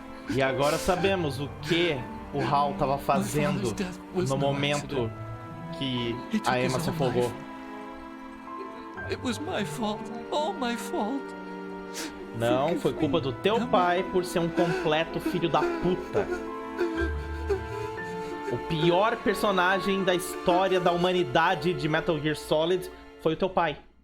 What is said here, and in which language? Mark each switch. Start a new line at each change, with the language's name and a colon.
Portuguese: E agora sabemos o que o Hal estava fazendo no momento que a Emma se afogou.
English: It was my fault, all my fault.
Portuguese: Não, foi culpa do teu pai por ser um completo filho da puta. O pior personagem da história da humanidade de Metal Gear Solid foi o teu pai.